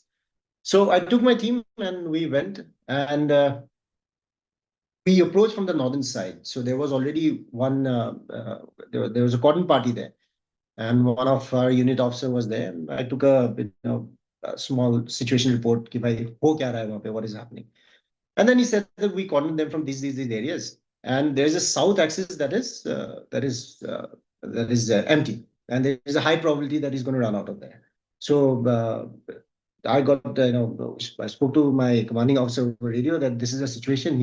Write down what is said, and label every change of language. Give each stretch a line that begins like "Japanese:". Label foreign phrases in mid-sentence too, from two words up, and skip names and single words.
English: So I took my team and we went, and we approached from the northern side. So there was already one. There was a cotton party there, and one of our unit officer was there. And I took a small situation report.
Hindi: कि भाई, हो क्या रहा है वहाँ पे,
English: what is happening? And then he said that we cordoned them from these areas, and there's a south axis that is empty, and there is a high probability that he's going to run out of there. So I got I spoke to my commanding officer over radio that this is a situation.